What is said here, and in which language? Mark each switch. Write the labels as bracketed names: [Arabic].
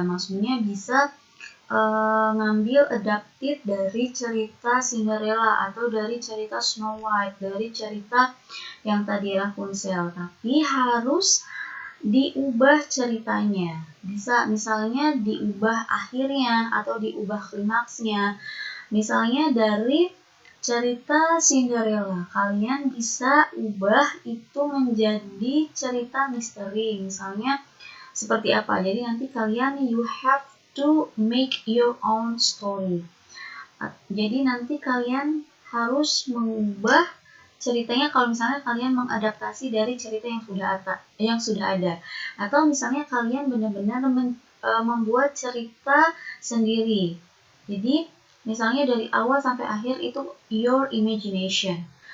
[Indonesian] Maksudnya bisa ngambil adapted dari cerita Cinderella atau dari cerita Snow White, dari cerita yang tadi Rapunzel, tapi harus diubah ceritanya. Bisa misalnya diubah akhirnya atau diubah klimaksnya. Misalnya dari cerita Cinderella, kalian bisa ubah itu menjadi cerita misteri. Misalnya seperti apa? Jadi nanti kalian [English] you have to make your own story. [Indonesian] Jadi nanti kalian harus mengubah ceritanya kalau misalnya kalian mengadaptasi dari cerita yang sudah ada. Atau misalnya kalian benar-benar membuat cerita sendiri. Jadi misalnya dari awal sampai akhir itu [English] your imagination.